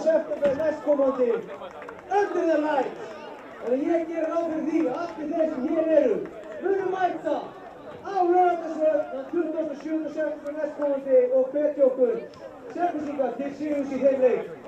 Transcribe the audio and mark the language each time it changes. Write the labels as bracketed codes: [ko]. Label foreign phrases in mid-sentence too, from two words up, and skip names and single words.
[is] september næstkomandi [en] under the lights. [is] Þannig ég gerir ráð fyrir því að allir þeir sem hér eru munu mæta á Laugardalsvelli 27. september næstkomandi og hvetja okkur Selfyssinga til sigurs í þeim leik.